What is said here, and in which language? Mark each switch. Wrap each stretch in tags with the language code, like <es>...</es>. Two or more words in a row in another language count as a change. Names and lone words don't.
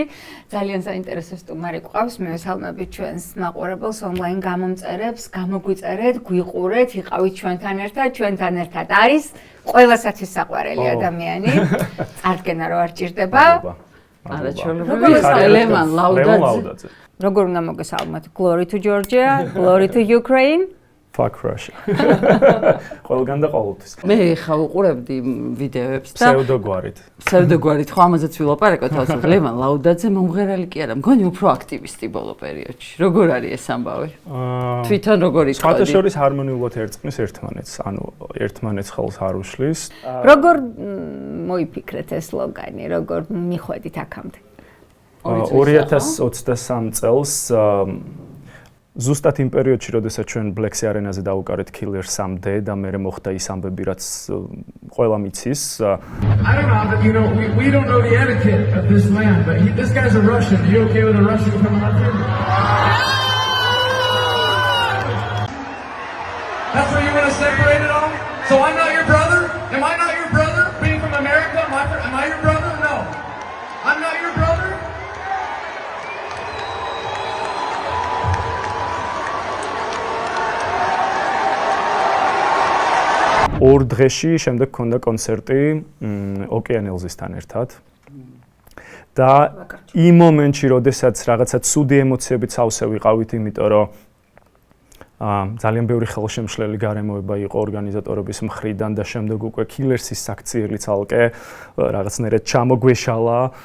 <ka>ძალიან საინტერესო სტუმარი გვყავს. მე ვესალმებით ჩვენს მაყურებელს ონლაინ გამომწერებს, გამოგვიწერეთ, გვიყურეთ, იყავით ჩვენთან ერთად არის ყველასათვის საყვარელი ადამიანი. წარდგენა რო არ ჭირდება. არაჩვეულებრივი ლემან ლაუდაძე. როგორ უნდა მოგესალმოთ?</ka> <en>Glory to Georgia, glory to Ukraine. Fuck Russia.</en> <ka>ყველგან და ყოველთვის. მე ხა უყურებდი ვიდეოებს და ფსევდოგვარით ხო ამაზეც ვილაპარაკოთ თავს ლემან ლაუდაძე მომღერალი კი არა, მგონი უფრო აქტივისტი ბოლო პერიოდში. როგორ არის ეს ამბავი? თვითონ როგორ იყოდი? სხვათა შორის ჰარმონიულად ერწყმის ერთმანეთს, ანუ ერთმანეთს ხელს არ უშლის. როგორ მოიფიქრეთ ეს სლოგანი, როგორ მიხვედით აქამდე? 2023 წელს ზუსტად იმ პერიოდში, როდესაც ჩვენ Black Sea Arena-ზე დავუკარეთ Killer Someday და მე მოხდა ის ამბები, რაც ყველა მიცის.</ka> <en>I don't know, but you know, we don't know the etiquette of this land, but this guy's a Russian. Are you okay with a Russian coming up here? That's where you want to separate it all? So I'm not your brother? Am I not your brother? Being from America, am I your brother? No. I'm not your brother?</en> <ka>ორ დღეში შემდეგ გქონდა კონცერტი ოკეანელზისთან ერთად. და იმ მომენტში, როდესაც რაღაცა ცუდი ემოციებით სავსე ვიყავით, იმიტომ რომ ძალიან ბევრი ხელშემშლელი გარემოება იყო ორგანიზატორების მხრიდან და შემდეგ უკვე Killers-ის საქციელი ცალკე რაღაცნაირად ჩამოგვეშალა.</ka>